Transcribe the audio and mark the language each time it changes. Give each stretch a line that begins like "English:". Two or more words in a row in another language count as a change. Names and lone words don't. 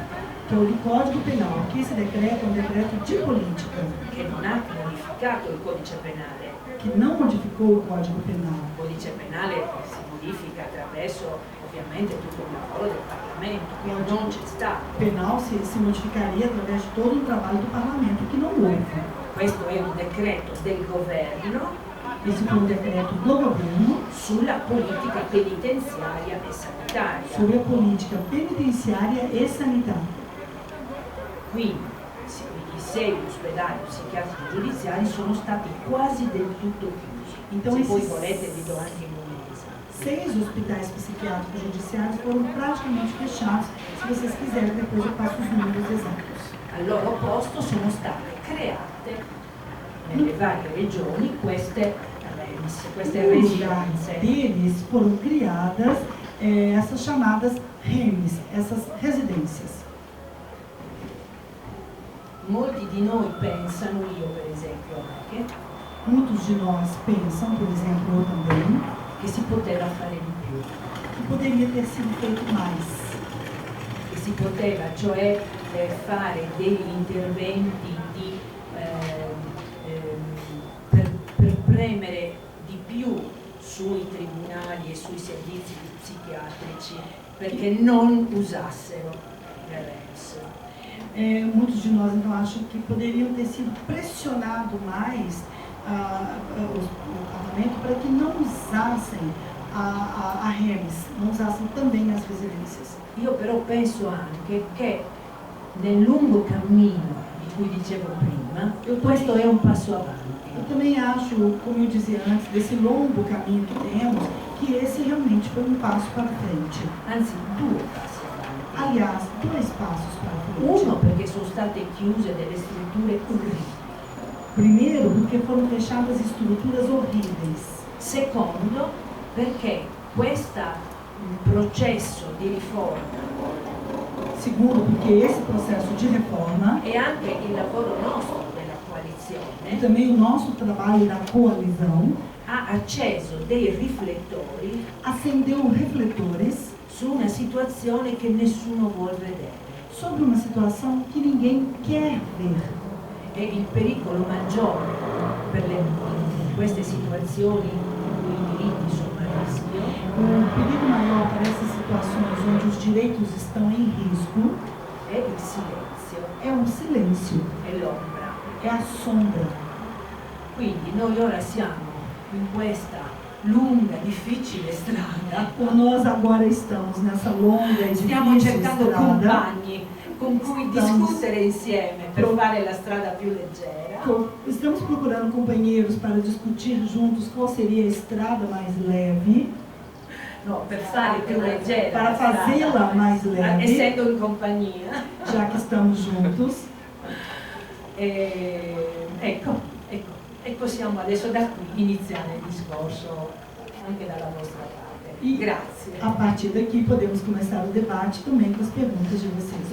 Portuguese: Que é o do Código Penal, que esse decreto é um decreto de política,
Italian: che non ha modificato il codice penale.
Portuguese: que não modificou o Código Penal.
Italian: Il codice penale si modifica attraverso ovviamente tutto il lavoro del Parlamento, che non c'è stato.
Portuguese: O penal se modificaria através de todo o trabalho do parlamento, que não houve.
Italian: Questo è un decreto del governo
Portuguese: Esse foi um decreto do governo
Italian: sulla politica penitenziaria e sanitaria.
Portuguese: sobre a política penitenciária e sanitária.
Italian: Quindi i 6 ospedali psichiatrici giudiziari sono stati quasi del tutto chiusi.
Portuguese: Então,
Italian: Se voi
Portuguese: esses
Italian: volete vi do anche i numeri esatti.
Portuguese: 6 hospitais psiquiátricos judiciários foram praticamente fechados. Se vocês quiserem, depois eu passo os números exatos.
Italian: Al loro posto sono state create nelle varie regioni queste
Portuguese: No lugar
Italian: residenze.
Portuguese: deles foram criadas essas chamadas REMS, essas residências.
Italian: Molti di noi pensano, io per esempio anche,
Portuguese: Muitos de nós pensam, por exemplo, eu também,
Italian: che si poteva fare di più,
Portuguese: que poderia ter sido feito mais.
Italian: che si poteva cioè fare degli interventi per premere di più sui tribunali e sui servizi psichiatrici perché non usassero le REMS.
Portuguese: Muitos de nós então acham que poderiam ter sido pressionado mais o parlamento para que não usassem a REMS, não usassem também as residências.
Italian: Io però penso anche che nel lungo cammino di cui dicevo prima, questo è un passo avanti.
Portuguese: Eu também acho, como eu dizia antes, desse longo caminho que temos, que esse realmente foi um passo para frente.
Italian: Anzi, 2 passi avanti.
Portuguese: Aliás, 2 passos para frente.
Italian: Uno perché sono state chiuse delle strutture orribili.
Portuguese: Primeiro, porque foram fechadas estruturas horríveis.
Italian: Secondo, perché questo processo di riforma
Portuguese: Segundo, porque esse processo de reforma
Italian: e anche il lavoro nostro della
Portuguese: e
Italian: coalizione
Portuguese: também o nosso trabalho da coalizão
Italian: ha acceso dei riflettori
Portuguese: acendeu refletores
Italian: su una situazione che nessuno vuol vedere.
Portuguese: sobre uma situação que ninguém quer ver.
Italian: E il pericolo maggiore per queste situazioni in cui i diritti sono a rischio
Portuguese: O perigo maior para essas situações onde os direitos estão em risco
Italian: è il silenzio
Portuguese: é o silêncio,
Italian: e l'ombra.
Portuguese: é a sombra.
Italian: Quindi noi ora siamo in questa lunga, difficile strada,
Portuguese: Nós agora estamos nessa longa e
Italian: stiamo
Portuguese: difícil
Italian: cercando
Portuguese: estrada.
Italian: compagni con cui discutere insieme per fare la strada più leggera.
Portuguese: Estamos procurando companheiros para discutir juntos qual seria a estrada mais leve,
Italian: No, per fare più leggera
Portuguese: para
Italian: la strada,
Portuguese: fazê-la mais leve,
Italian: essendo in compagnia.
Portuguese: já que estamos juntos.
Italian: Ecco, e possiamo adesso da qui iniziare il discorso anche dalla vostra parte.
Portuguese: E
Italian: Grazie.
Portuguese: a partir daqui podemos começar o debate também com as perguntas de vocês.